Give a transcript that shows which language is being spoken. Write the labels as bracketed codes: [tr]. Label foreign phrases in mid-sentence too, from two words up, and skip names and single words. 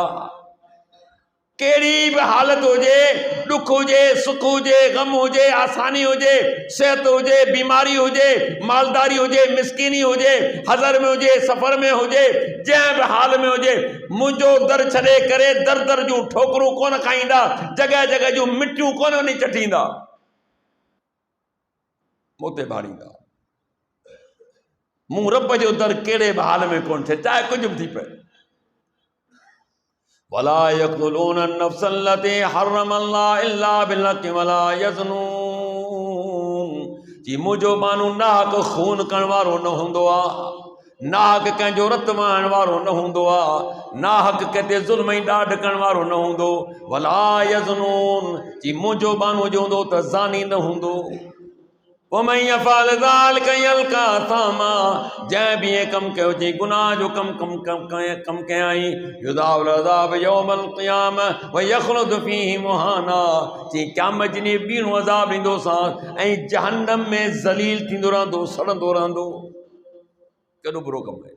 [sd] कहिड़ी बि हालत हुजे, ॾुख हुजे, सुख हुजे, ग़म हुजे, आसानी हुजे, सिहत हुजे, बीमारी हुजे, मालदारी हुजे, मिसकीनी हुजे, हज़र में हुजे, सफ़र में हुजे, जंहिं बि हाल में हुजे, मुंहिंजो दर छॾे करे दर दर जूं ठोकरूं कोन खाईंदा, जॻह जॻह जूं मिटियूं कोन वञी चटींदा, मूं ते भाड़ींदा। मूं रब जो दर कहिड़े बि हाल में कोन थिए, चाहे कुझु बि थी पए। [ar] ولا يقتلون النفس التي حرم الله إلا بالحق ولا يزنون, [sd] जी मुंहिंजो बानू नाहक खून करण वारो न हूंदो आहे, नाहक कंहिंजो रत वहण वारो न हूंदो आहे, नाहक कंहिं ज़ुल्म ऐं ॾाढ करण वारो न हूंदो। [ar] ولا يزنون, [sd] जी मुंहिंजो बानू जो हूंदो त ज़ानी न हूंदो। [ar] ومن يفعل ذلك يلق أثاما, [sd] जंहिं बि इहे कमु कयो चई गुनाह जो कमु कयाई, [ar] يضاعف العذاب يوم القيامة ويخلد فيه مهانا, [sd] चई क़यामत जी ॾींहुं ॿीणो अज़ाब ॾींदोसांसि ऐं जहन्नम में ज़लील थींदो रहंदो, सड़ंदो रहंदो। केॾो बुरो कमु आहे।